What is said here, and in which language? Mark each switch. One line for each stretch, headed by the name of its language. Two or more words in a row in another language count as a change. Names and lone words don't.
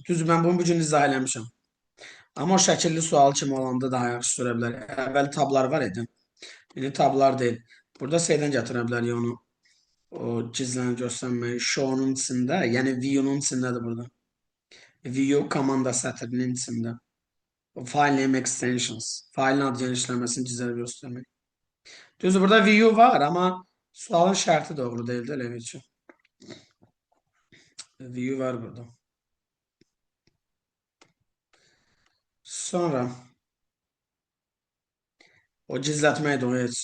Azerbaijani: Düzdür, mən bunu bugün izah eləmişəm. Amma o şəkilli sual kimi olanda daha yaxşı sürə bilər. Əvvəl tablar var idi. İndi tablar deyil. Burada şeydən gətirə bilər onu. O gizləni göstərməyi. Show-nun içində, yəni view-nun içindədir burada. View komanda sətrinin içində.
English: File name extensions.
Azerbaijani: Failin adı genişlənməsini gizlədə göstərmək. Düzdür, burada view var, amma sualın şərti doğru deyildi, elə üçün. View var burada. Sonra o gizlətmək də o heç.